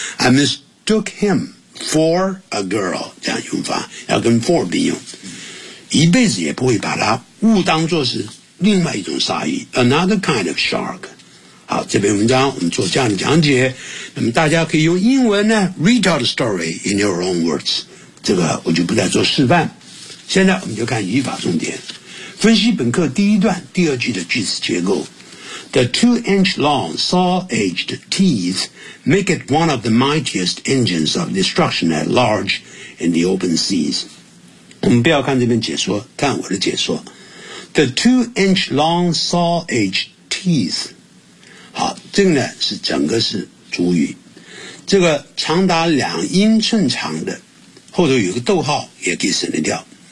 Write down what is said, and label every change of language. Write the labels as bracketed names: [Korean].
[English] I mistook him for a girl， [Chinese] 这样用法要跟 for 并用，一辈子也不会把它误当作是另外一种鲨鱼， [English] another kind of shark。 [Chinese] 好，这篇文章我们做这样的讲解，那么大家可以用英文呢 [English] read out the story in your own words， [Chinese] 这个我就不再做示范。现在我们就看语法重点，分析本课第一段第二句的句子结构。 [English] The two-inch-long saw-edged teeth make it one of the mightiest engines of destruction at large in the open seas. [Chinese] 我们不要看这边解说，看我的解说。 [English] The two-inch-long saw-edged teeth， [Chinese] 好，这个呢是整个是主语。这个长达两英寸长的，后头有个逗号也可以省得掉。